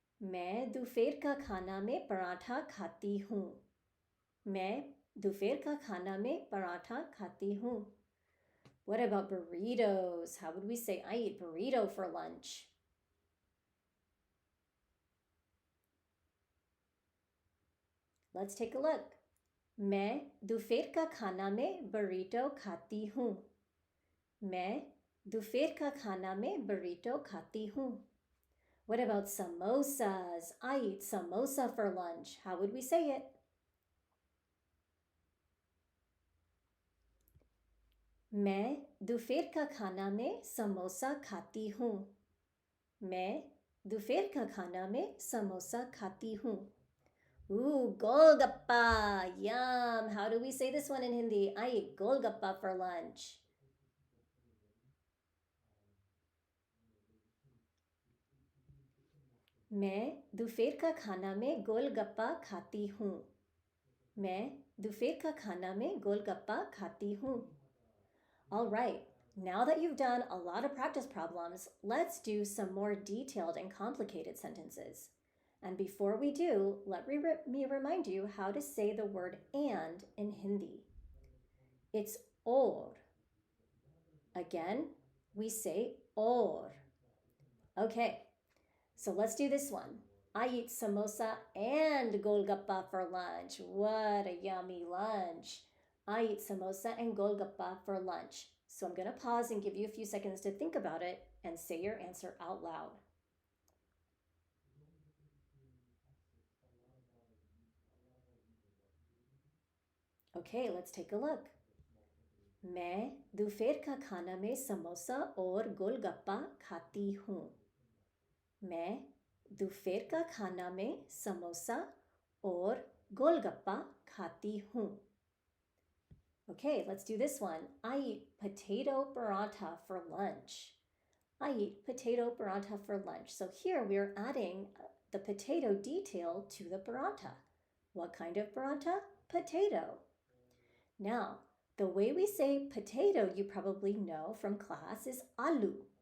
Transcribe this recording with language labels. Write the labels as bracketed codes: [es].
[hi] मैं दोपहर का खाना में पराठा खाती हूँ. मैं दोपहर का खाना में पराठा खाती हूँ. [en] What about burritos? How would we say I eat burrito for lunch? Let's take a look. [hi] मैं दोपहर का खाना में burrito खाती हूँ. मैं दोपहर का खाना में burrito खाती हूँ. [en] What about samosas? I eat samosa for lunch. How would we say it? [hi] मैं दोपहर का खाना में समोसा खाती हूँ. मैं दोपहर का खाना में samosa खाती हूँ. [en] Ooh, golgappa. Yum. How do we say this one in Hindi? I eat golgappa for lunch. [hi] मैं दोपहर का खाना में गोलगप्पा खाती हूँ. मैं दोपहर का खाना में गोलगप्पा खाती हूँ. [en] All right, now that you've done a lot of practice problems, let's do some more detailed and complicated sentences. And before we do, let me remind you how to say the word and in Hindi. It's or. Again, we say or. Okay, so let's do this one. I eat samosa and golgappa for lunch. What a yummy lunch. I eat samosa and golgappa for lunch. So I'm going to pause and give you a few seconds to think about it and say your answer out loud. Okay, let's take a look. [hi] मैं दोपहर का खाना में समोसा और गोलगप्पा खाती हूँ. मैं दोपहर का खाना में समोसा और गोलगप्पा खाती हूँ. [en] Okay, let's do this one. I eat potato paratha for lunch. I eat potato paratha for lunch. So here we are adding the potato detail to the paratha. What kind of paratha? Potato. Now, the way we say potato, you probably know from class, is aloo.